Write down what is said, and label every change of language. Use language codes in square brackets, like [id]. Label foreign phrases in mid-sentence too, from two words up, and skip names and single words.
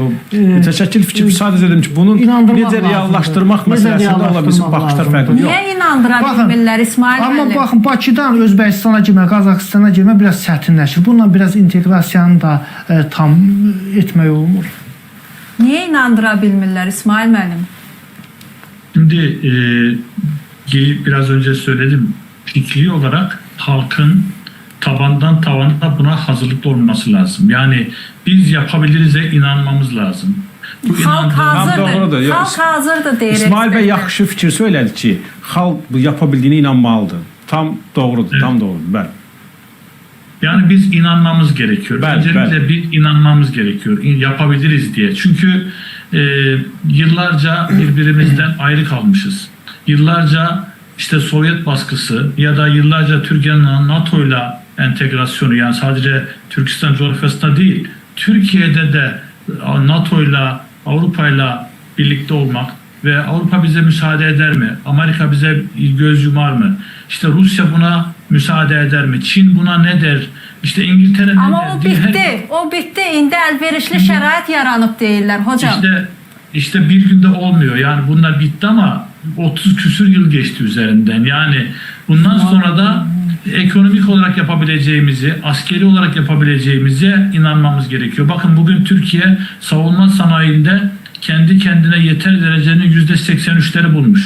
[az] Mütəşəkkil fikir sadəcə dedim ki, bunun necə reallaşdırmaq məsələsində ola bilsin, baxışlar fərqli. Niyə inandıra bilmirlər İsmail müəllim? Amma baxın, Bakıdan Özbəkistana girmək, Qazaxıstana girmək biraz çətinləşir. Bununla biraz inteqrasiyanı da tam etmək olmur. Niyə inandıra bilmirlər İsmail müəllim? [tr] Şimdi biraz önce söyledim. Fikri olarak halkın tabandan tavana buna hazırlıklı olması lazım. Yani biz yapabiliriz'e inanmamız lazım. [az] Xalq hazırdır. Xalq hazırdır deyir. İsmail bəy yaxşı fikir söylədi ki, xalq bu yapabildiyine inanmalıdır. Tam doğrudur, evet. Tam doğrudur. Bəli. [tr] Yani biz inanmamız gerekiyor. Öncelikle bir inanmamız gerekiyor. Yapabiliriz diye. Çünkü yıllarca birbirimizden ayrı kalmışız. Yıllarca işte Sovyet baskısı ya da yıllarca Türkiye'nin NATO'yla entegrasyonu, yani sadece Türkistan coğrafyasında değil, Türkiye'de de NATO'yla, Avrupa'yla birlikte olmak ve Avrupa bize müsaade eder mi? Amerika bize göz yumar mı? İşte Rusya buna müsaade eder mi? Çin buna ne der? İşte İngiltere ne der? Ama o bitti. O bitti. [az] İndi əlverişli şərait yaranıb deyirlər hocam. [tr] İşte bir günde olmuyor. Yani bunlar bitti ama 30 küsür yıl geçti üzerinden. Yani bundan sonra da ekonomik olarak yapabileceğimizi, askeri olarak yapabileceğimize inanmamız gerekiyor. Bakın bugün Türkiye savunma sanayinde kendi kendine yeter derecenin %83'leri bulmuş.